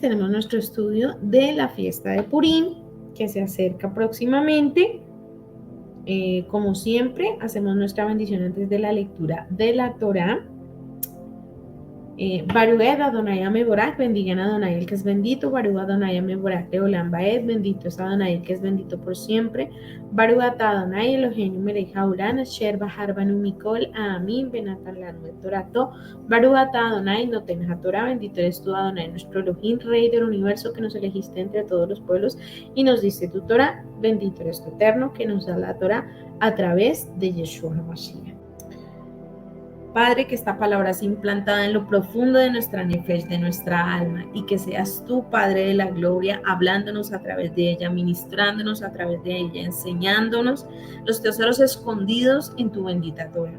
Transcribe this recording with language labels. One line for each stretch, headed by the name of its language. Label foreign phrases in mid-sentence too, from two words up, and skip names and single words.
Spanish: Tenemos nuestro estudio de la fiesta de Purim que se acerca próximamente. Como siempre, hacemos nuestra bendición antes de la lectura de la Torá.
Hebrew: ברוך אדוני המבורך,
Spanish: bendigan a Adonai el que es bendito.
Hebrew: ברוך אדוני המבורך לעולם ועד,
Spanish: bendito es Adonai el que es bendito por siempre.
Hebrew: ברוך אתה אדוני אלוהינו מלך העולם אשר בחר בנו מכל עמים ונתן לנו את תורתו. ברוך אתה אדוני נותן התורה,
Spanish: bendito eres tú Adonai nuestro Elohim, Rey del universo que nos elegiste entre todos los pueblos y nos diste tu Torah. Bendito eres tu Eterno que nos da la Torah a través de Yeshua HaMashiach. Padre, que esta palabra sea implantada en lo profundo de nuestra nefesh, de nuestra alma, y que seas tú, Padre de la gloria, hablándonos a través de ella, ministrándonos a través de ella, enseñándonos los tesoros escondidos en tu bendita Torah.